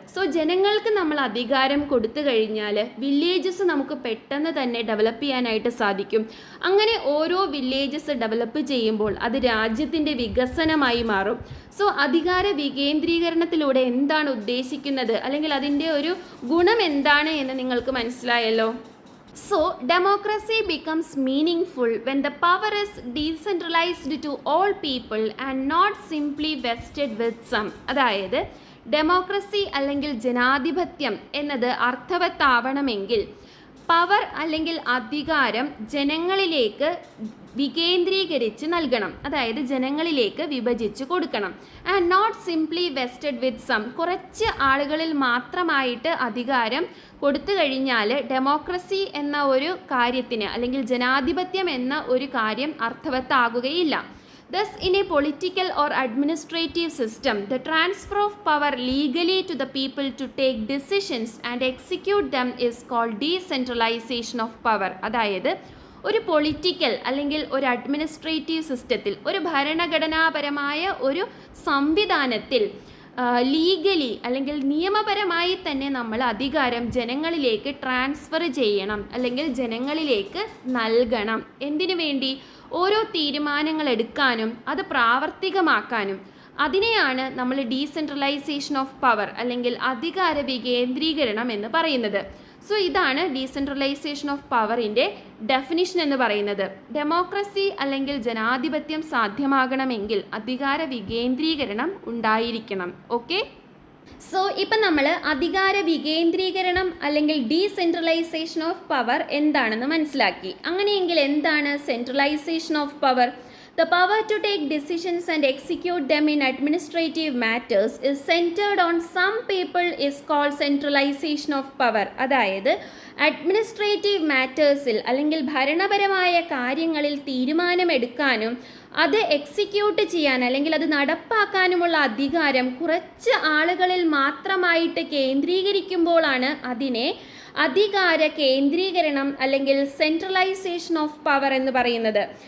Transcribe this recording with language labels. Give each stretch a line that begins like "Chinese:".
Malayalam: So ജനങ്ങൾക്ക് നമ്മൾ അധികാരം കൊടുത്തു കഴിഞ്ഞാൽ വില്ലേജസ് നമുക്ക് പെട്ടെന്ന് തന്നെ ഡെവലപ്പ് ചെയ്യാനായിട്ട് സാധിക്കും. അങ്ങനെ ഓരോ വില്ലേജസ് ഡെവലപ്പ് ചെയ്യുമ്പോൾ അത് രാജ്യത്തിൻ്റെ വികസനമായി മാറും. സോ അധികാര വികേന്ദ്രീകരണത്തിലൂടെ എന്താണ് ഉദ്ദേശിക്കുന്നത് അല്ലെങ്കിൽ അതിൻ്റെ ഒരു ഗുണം എന്താണ് എന്ന് നിങ്ങൾക്ക് മനസ്സിലായല്ലോ.
English: So, democracy becomes meaningful when the power is decentralized to all people and not simply vested with some.
Malayalam: അതായത് ഡെമോക്രസി അല്ലെങ്കിൽ ജനാധിപത്യം എന്നത് അർത്ഥവത്താവണമെങ്കിൽ പവർ അല്ലെങ്കിൽ അധികാരം ജനങ്ങളിലേക്ക് വികേന്ദ്രീകരിച്ച് നൽകണം. അതായത് ജനങ്ങളിലേക്ക് വിഭജിച്ച് കൊടുക്കണം.
English: And not simply vested with some.
Malayalam: കുറച്ച് ആളുകളിൽ മാത്രമായിട്ട് അധികാരം കൊടുത്തു കഴിഞ്ഞാൽ ഡെമോക്രസി എന്ന ഒരു കാര്യത്തിന് അല്ലെങ്കിൽ ജനാധിപത്യം എന്ന ഒരു കാര്യം അർത്ഥവത്താകുകയില്ല.
English: Thus, in a political or administrative system, the transfer of power legally to the people to take decisions and execute them is called decentralization of power.
Malayalam: അതായത് ഒരു പൊളിറ്റിക്കൽ അല്ലെങ്കിൽ ഒരു അഡ്മിനിസ്ട്രേറ്റീവ് സിസ്റ്റത്തിൽ, ഒരു ഭരണഘടനാപരമായ ഒരു സംവിധാനത്തിൽ ലീഗലി അല്ലെങ്കിൽ നിയമപരമായി തന്നെ നമ്മൾ അധികാരം ജനങ്ങളിലേക്ക് ട്രാൻസ്ഫർ ചെയ്യണം അല്ലെങ്കിൽ ജനങ്ങളിലേക്ക് നൽകണം. എന്തിനു വേണ്ടി? ഓരോ തീരുമാനങ്ങൾ എടുക്കാനും അത് പ്രാവർത്തികമാക്കാനും. അതിനെയാണ് നമ്മൾ ഡീസെൻട്രലൈസേഷൻ ഓഫ് പവർ അല്ലെങ്കിൽ അധികാര വികേന്ദ്രീകരണം എന്ന് പറയുന്നത്. സോ ഇതാണ് ഡീസെൻട്രലൈസേഷൻ ഓഫ് പവറിൻ്റെ ഡെഫിനിഷൻ എന്ന് പറയുന്നത്. ഡെമോക്രസി അല്ലെങ്കിൽ ജനാധിപത്യം സാധ്യമാകണമെങ്കിൽ അധികാര വികേന്ദ്രീകരണം ഉണ്ടായിരിക്കണം. ഓക്കെ, സോ ഇപ്പം നമ്മൾ അധികാര വികേന്ദ്രീകരണം അല്ലെങ്കിൽ ഡീസെൻട്രലൈസേഷൻ ഓഫ് പവർ എന്താണെന്ന് മനസ്സിലാക്കി. അങ്ങനെയെങ്കിൽ എന്താണ് centralisation of power?
English: The power to take decisions and execute them in administrative matters is centered on some people is called centralization of power.
Malayalam: അതായത് അഡ്മിനിസ്ട്രേറ്റീവ് മാറ്റേഴ്സിൽ അല്ലെങ്കിൽ ഭരണപരമായ കാര്യങ്ങളിൽ തീരുമാനമെടുക്കാനും അത് എക്സിക്യൂട്ട് ചെയ്യാൻ അല്ലെങ്കിൽ അത് നടപ്പാക്കാനുമുള്ള അധികാരം കുറച്ച് ആളുകളിൽ മാത്രമായിട്ട് കേന്ദ്രീകരിക്കുമ്പോഴാണ് അതിനെ അധികാര കേന്ദ്രീകരണം അല്ലെങ്കിൽ സെൻട്രലൈസേഷൻ ഓഫ് പവർ എന്ന് പറയുന്നത്.